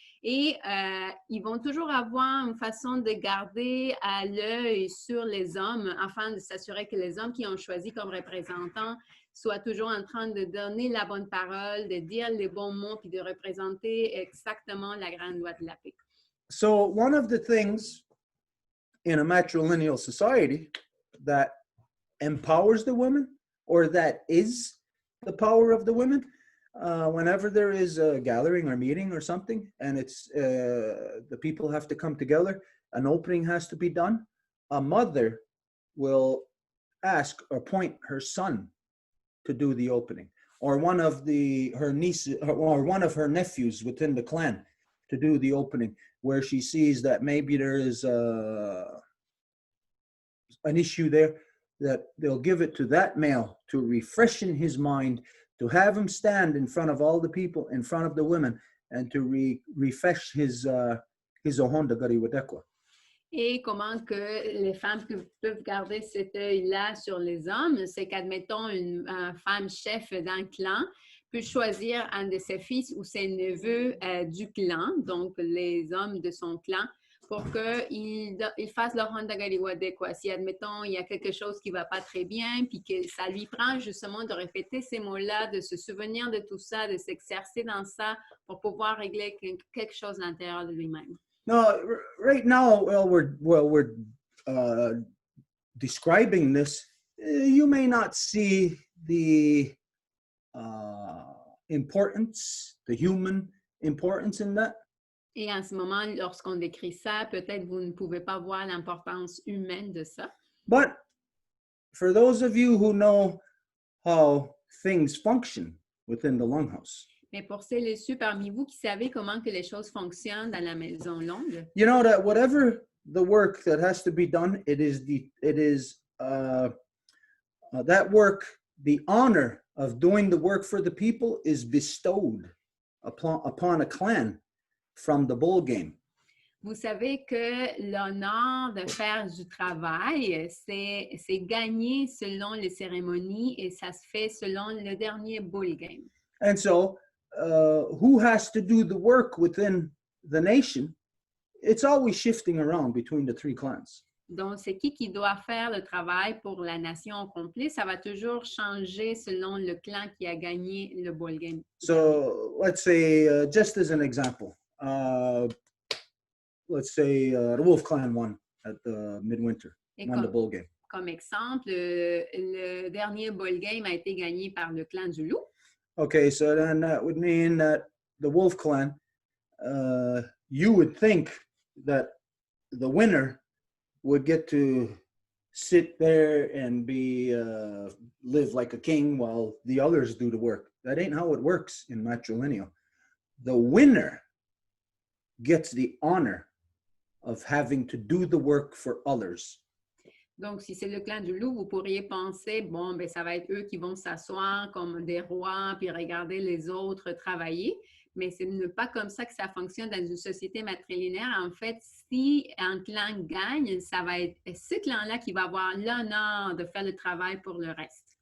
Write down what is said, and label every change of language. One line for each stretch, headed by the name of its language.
French: Et ils vont toujours avoir une façon de garder à l'œil sur les hommes afin de s'assurer que les hommes qui ont choisi comme représentants soient toujours en train de donner la bonne parole, de dire les bons mots, puis de représenter exactement la grande loi de la paix.
English: So one of the things in a matrilineal society that empowers the women, or that is the power of the women, whenever there is a gathering or meeting or something, and it's the people have to come together, an opening has to be done, a mother will ask or point her son to do the opening, or one of her nieces or one of her nephews within the clan to do the opening, where she sees that maybe there is an issue there, that they'll give it to that male to refreshen his mind, to have him stand in front of all the people, in front of the women, and to refresh his ohonda gari wadekwa.
French: Et comment que les femmes peuvent garder cet œil-là sur les hommes, c'est qu'admettons une femme chef d'un clan peut choisir un de ses fils ou ses neveux du clan, donc les hommes de son clan, pour qu'ils fassent leur handagariwade, quoi. Si, admettons, il y a quelque chose qui ne va pas très bien, puis que ça lui prend justement de répéter ces mots-là, de se souvenir de tout ça, de s'exercer dans ça pour pouvoir régler quelque chose à l'intérieur de lui-même.
English: No, right now, we're describing this. You may not see the importance, the human importance in that.
French: Et en ce moment, lorsqu'on décrit ça, peut-être vous ne pouvez pas voir l'importance humaine de ça.
English: But for those of you who know how things function within the longhouse,
French: Mais pour celles et ceux parmi vous qui savez comment que les choses fonctionnent dans la maison longue,
English: you know that whatever the work that has to be done, it is that work, the honor of doing the work for the people is bestowed upon a clan from the bowl game.
French: vous savez que l'honneur de faire du travail, c'est gagné selon les cérémonies et ça se fait selon le dernier bowl game.
English: And so, who has to do the work within the nation? It's always shifting around between the three clans.
French: Donc, c'est qui doit faire le travail pour la nation au complet? Ça va toujours changer selon le clan qui a gagné le bowl game.
English: So, let's say, just as an example, let's say the Wolf Clan won at the Midwinter, won the bowl game.
French: Comme exemple, le dernier bowl game a été gagné par le clan du loup.
English: Okay, so then that would mean that the Wolf Clan, you would think that the winner would get to sit there and live like a king while the others do the work. That ain't how it works in matrilineal. The winner gets the honor of having to do the work for others.
French: Donc, si c'est le clan du loup, vous pourriez penser, bon, ben ça va être eux qui vont s'asseoir comme des rois puis regarder les autres travailler. Mais ce n'est pas comme ça que ça fonctionne dans une société matrilinéaire. En fait, si un clan gagne, ça va être ce clan-là qui va avoir l'honneur de faire le travail pour le reste.